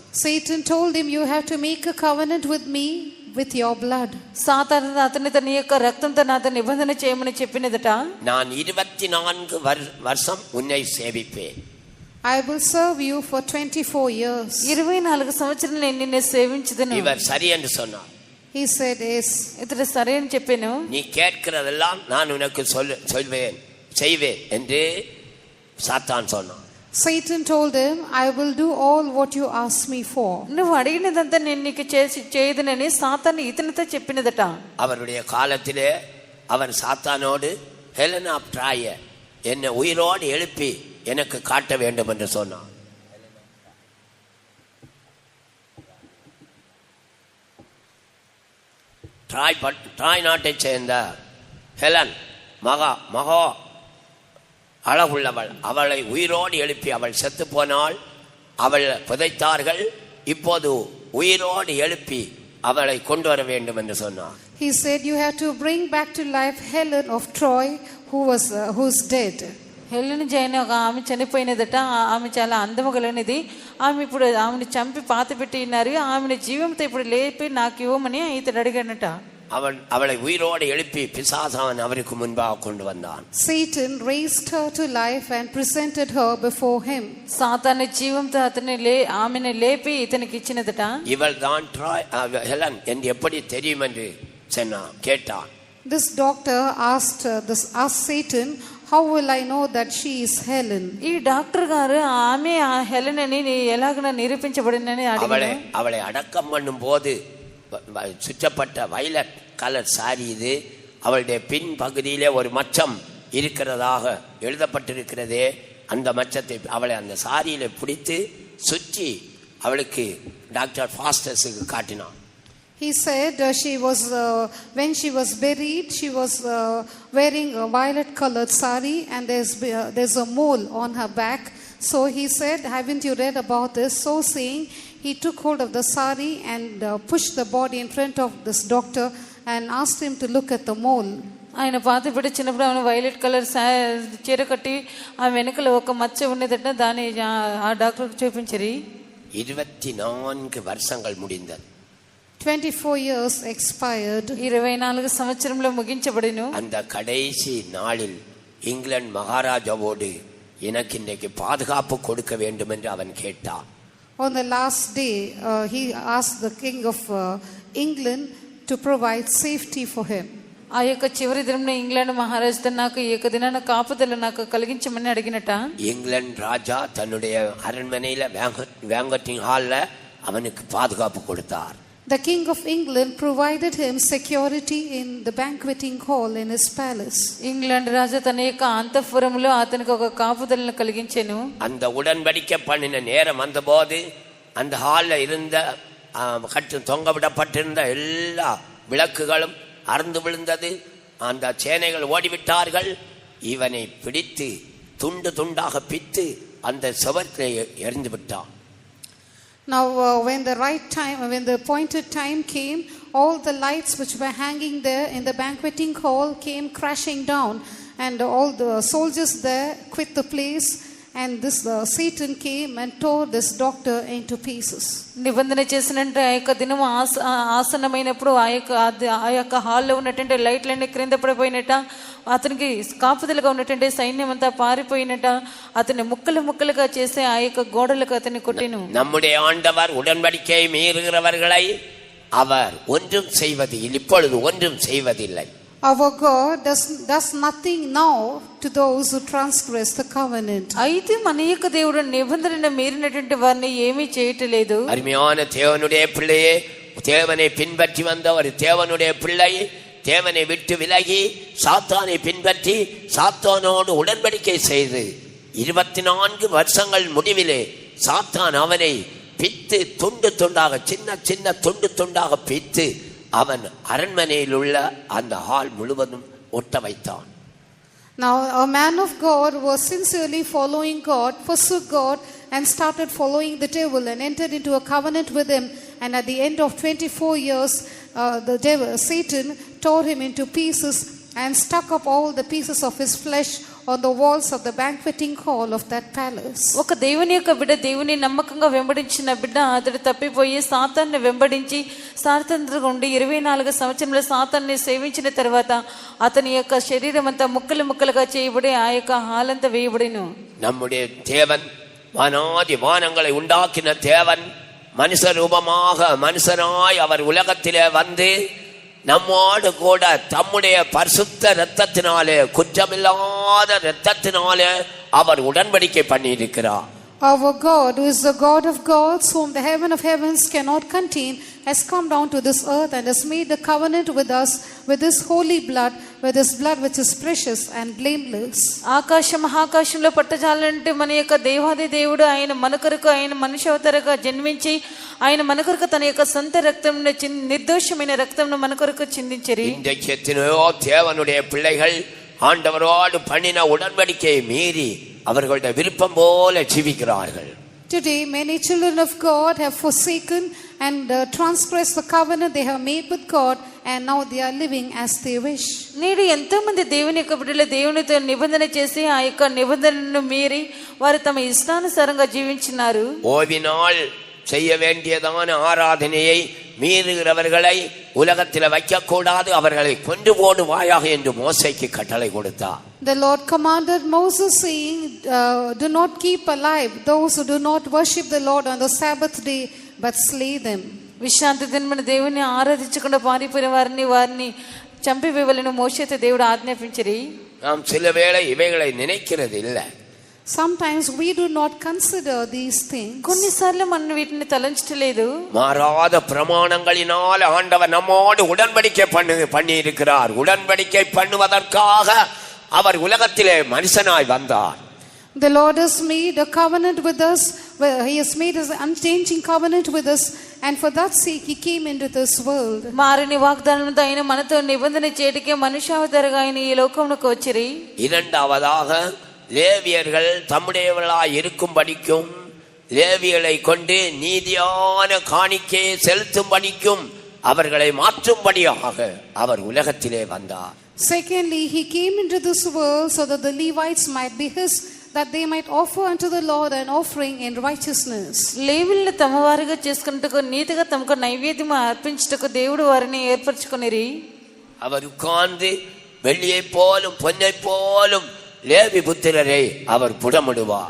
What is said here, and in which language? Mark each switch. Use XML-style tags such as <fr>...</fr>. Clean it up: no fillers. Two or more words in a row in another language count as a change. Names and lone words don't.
<en>Satan told him, you have to make a covenant with me with your blood.</en> <te>సాతాను అతనితో నీ యొక్క రక్తంతో నాతో నిబంధన చేయమని చెప్పినదట.</te> <ta>நான் 24 வருஷம் உன்னை சேவிப்பேன்.</ta> <en>I will serve you for 24 years.</en> <te>24 సంవత్సరాలు నేను నిన్ను సేవించుదును.</te> <ta>இவர் சரி என்று சொன்னார்.</ta> <en>He said yes.</en> <te>ఇతడు సరే అని చెప్పాను.</te> <ta>நீ கேட்கிறதெல்லாம் நான் உனக்கு சொல்வேன் செய்வேன் என்று சாத்தான் சொன்னான்.</ta> <en>Satan told him, I will do all what you ask me for.</en> <te>నువ్వు అడిగినదంతా నేను నీకు చేయదునని సాతాను ఇతనితో చెప్పినదట.</te> <ta>அவருடைய காலத்திலே அவன் சாத்தானோடு ஹெலன் ஆஃப் ட்ராய என்னை உயிரோடு எழுப்பி எனக்கு காட்ட வேண்டும் என்று சொன்னான். ட்ராய் நாட்டை சேர்ந்த ஹெலன் மகா அழகுள்ளவள், அவளை உயிரோடு எழுப்பி, அவள் செத்து போனால் அவள் புதைத்தார்கள், இப்போது உயிரோடு எழுப்பி அவளை கொண்டு வர வேண்டும் என்று சொன்னார்.</ta> <en>He said, you have to bring back to life Helen of Troy who's dead.</en> <te>హెలెన్ జైన్ ఒక ఆమె చనిపోయినదట. ఆమె చాలా అందము కలిగినది. ఆమె ఇప్పుడు ఆమెను చంపి పాతి పెట్టి ఉన్నారు. ఆమెను జీవంతో ఇప్పుడు లేపి నాకు ఇవ్వమని ఇతడు అడిగానట.</te> <ta>அவளை உயிரோடு எழுப்பி பிசாசான் அவருக்கு முன்பாக கொண்டு வந்தான்.</ta> <en>Satan raised her to life and presented her before him.</en> <te>సాతాను జీవంతో ఆమెను లేపి ఇతనికి ఇచ్చినదట.</te> <ta>இவள் தான் ஹெலன் என்று எப்படி தெரியும் என்று கேட்டான்.</ta> <en>This doctor asked Satan, how will I know that she is Helen?</en> <te>ఈ డాక్టర్ గారు ఆమె హెలెన్ అని ఎలాగైనా నిరూపించబడినని అడిగాడు.</te> <ta>அவளை அடக்கம் பண்ணும் போது சுற்றப்பட்ட</ta> <en>violet color sari</en> <ta>இது. அவளுடைய பின் பகுதியிலே ஒரு மச்சம் இருக்கிறதாக எழுதப்பட்டிருக்கிறதே, அந்த மச்சத்தை அவளை அந்த சாரியில பிடித்து சுற்றி அவளுக்கு டாக்டர் ஃபாஸ்டஸுக்கு காட்டினான்.</ta> <en>He said when she was buried, she was wearing a violet colored sari and there's a mole on her back. So he said, haven't you read about this? So saying, he took hold of the sari and pushed the body in front of this doctor and asked him to look at the mole.</en> <te>ఆయన పాతబడి చిన్నప్పుడు ఆయన</te> <en>violet color</en> <te>చీర కట్టి ఆ వెనుకలో ఒక మచ్చ ఉన్నదట. దాన్ని ఆ డాక్టర్కి చూపించరి.</te> <ta>24 வருஷங்கள் முடிந்தது.</ta> <en>24 years expired.</en> <te>24 సంవత్సరంలో ముగించబడిను.</te> <ta>அந்த கடைசி நாளில் இங்கிலாந்து மகாராஜாவோடு எனக்கு இன்றைக்கு பாதுகாப்பு கொடுக்க வேண்டும் என்று அவன் கேட்டான்.</ta> <en>On the last day, he asked the king of England to provide safety for him.</en> <te>ఆ యొక్క చివరి దినంలో ఇంగ్లాండ్ మహారాజుతో నాకు ఈ యొక్క దినాన కాపుదల నాకు కలిగించమని అడిగినట.</te> <ta>இங்கிலாந்து ராஜா தன்னுடைய அரண்மனையில</ta> <en>banqueting hall</en> <ta>அவனுக்கு பாதுகாப்பு கொடுத்தார்.</ta> <en>The king of England provided him security in the banqueting hall in his palace.</en> <te>ఇంగ్లాండ్ రాజు తన యొక్క అంతఃపురములో అతనికి ఒక కాపుదలను కలిగించెను.</te> <ta>அந்த உடன்படிக்கை பண்ணின நேரம் வந்தபோது அந்த ஹால்ல இருந்த கட்டு தொங்க விடப்பட்டிருந்த எல்லா விளக்குகளும் அறுந்து விழுந்தது. அந்த சேனைகள் ஓடிவிட்டார்கள். இவனை பிடித்து துண்டு துண்டாக பித்து அந்த சுவர்களை எறிந்து விட்டான்.</ta> <en>Now when the appointed time came, all the lights which were hanging there in the banqueting hall came crashing down, and all the soldiers there quit the place, and this Satan came and tore this doctor into pieces.</en> <te>నిబంధన చేసినట్టు ఆ యొక్క దినం ఆసన్నమైనప్పుడు ఆ యొక్క హాల్లో ఉన్నటువంటి లైట్లన్నీ క్రింద పడిపోయినట్ట. అతనికి కాపుదలుగా ఉన్నటువంటి సైన్యం అంతా పారిపోయినట్ట. అతన్ని ముక్కలు ముక్కలుగా చేసి ఆ యొక్క గోడలకు అతన్ని కొట్టిను.</te> <ta>நம்முடைய ஆண்டவர் உடன்படிக்கையை மீறுகிறவர்களை அவர் ஒன்றும் செய்வதில்லை, இப்பொழுது ஒன்றும் செய்வதில்லை.</ta> <en>Our God does nothing now to those who transgress the covenant.</en> <te>అయితే మన యొక్క దేవుడు నిబంధనను మీరినటువంటి వారిని ఏమీ చేయట్లేదు.</te> <ta>அருமையான தேவனுடைய பிள்ளையே, தேவனை பின்பற்றி வந்த ஒரு தேவனுடைய பிள்ளை தேவனை விட்டு விலகி சாத்தானை பின்பற்றி சாத்தானோடு உடன்படிக்கை செய்து 24 வருஷங்கள் முடிவிலே சாத்தான் அவனை பித்து துண்டு துண்டாக சின்ன சின்ன துண்டு துண்டாக பித்து அவன் அரண்மனையில் உள்ள அந்த ஹால் முழுவதும் ஒட்ட வைத்தான்.</ta> <en>Now a man of God was sincerely following God, forsook God and started following the devil and entered into a covenant with him, and at the end of 24 years the devil Satan tore him into pieces and stuck up all the pieces of his flesh on the walls of the banqueting hall of that palace.</en> <te>ఒక దేవుని యొక్క బిడ్డ దేవుని నమ్మకంగా వెంబడించిన బిడ్డ అతడు తప్పిపోయి సాతాన్ని వెంబడించి సాతానుగా ఉండి 24 సంవత్సరంలో సాతాన్ని సేవించిన తర్వాత అతని యొక్క శరీరం అంతా ముక్కలు ముక్కలుగా చేయబడి ఆ యొక్క హాలంతా వేయబడిను.</te> <ta>நம்முடைய தேவன் வானாதி வானங்களை உண்டாக்கின தேவன் மனுஷ ரூபமாக மனுஷனாய் அவர் உலகத்திலே வந்து நம்மோடு கூட தம்முடைய பரிசுத்த இரத்தத்தினாலே குற்றமில்லாத இரத்தத்தினாலே அவர் உடன்படிக்கை பண்ணி இருக்கிறார்.</ta> <en>Our God, who is the God of gods, whom the heaven of heavens cannot contain, has come down to this earth and has made a covenant with us with his holy blood, with his blood which is precious and blameless.</en> <te>ఆకాశం మహాకాశంలో పట్టజాలంటే మన యొక్క దేవాది దేవుడు ఆయన మన కొరకు ఆయన మనిషి అవతారగా జన్మించి ఆయన మన కొరకు తన యొక్క సొంత రక్తంను నిర్దోషమైన రక్తంను మన కొరకు చిందించరి.</te> <ta>இன்றைக்கு எத்தனையோ தேவனுடைய பிள்ளைகள் ஆண்டவரோடு பண்ணின உடன்படிக்கையை மீறி அவர்களுடைய விருப்பம் போல ஜீவிக்கிறார்கள்.</ta> <en>Today many children of God have forsaken and transgressed the covenant they have made with God, and now they are living as they wish.</en> <te>నేడు ఎంతో మంది దేవుని యొక్క బిడ్డలు దేవునితో నిబంధన చేసి ఆ యొక్క నిబంధనను మీరి వారు తమ ఇష్టానుసారంగా జీవించినారు.</te> <ta>ஓய்வினால் செய்ய வேண்டியதான ஆராதனையை மீறுகிறவர்களை உலகத்தில் வைக்கக்கூடாது, அவர்களை கொண்டு போடுவாயாக என்று மோசேக்கு கட்டளை கொடுத்தார்.</ta> <en>The Lord commanded Moses, saying, do not keep alive those who do not worship the Lord on the Sabbath day, but slay them.</en> <te>విశ్రాంతి దినమున దేవుని ఆరాధించకుండా పారిపోయిన వారిని చంపివేయవలెను మోషేతో దేవుడు ఆజ్ఞాపించిరి.</te> <ta>நாம் சில வேளை இவைகளை நினைக்கிறது இல்லை.</ta> <en>Sometimes we do not consider these things.</en> <te>కొన్నిసార్లు మనం వీటిని తలంచలేదు.</te> <ta>மாறாத பிரமாணங்களினால் ஆண்டவர் நம்மோடு உடன்படிக்கை பண்ணி இருக்கிறார். உடன்படிக்கை பண்ணுவதற்காக அவர் உலகத்திலே மனுஷனாய் வந்தார்.</ta> <en>The Lord has made a covenant with us. He has made an unchanging covenant with us, and for that sake he came into this world.</en> <te>మారని వాగ్దానంతో ఆయన మనతో నిబంధన చేయటికే మనుష్యావతారంగా ఆయన ఈ లోకమునకు వచ్చిరి.</te> <ta>இரண்டாவதாக லேவியர்கள் தம்முடையவர்களாய் இருக்கும்படிக்கும் லேவியர்களை கொண்டு நீதியான காணிக்கையை செலுத்தும்படிக்கும் அவர்களை மாற்றும்படியாக அவர் உலகத்திலே வந்தார்.</ta> <en>Secondly, he came into this world so that the Levites might be his, that they might offer unto the Lord an offering in righteousness.</en> <te>లేవీయులను తమ వారిగా చేసుకున్నట్టుకు నీతిగా తమకు నైవేద్యం అర్పించుటకు దేవుడు వారిని ఏర్పరచుకొనిరి.</te> <ta>அவர் உட்கார்ந்து வெள்ளியை போலும் பொன்னை போலும் லேவி புத்திரரை அவர் புடமிடுவார்.</ta>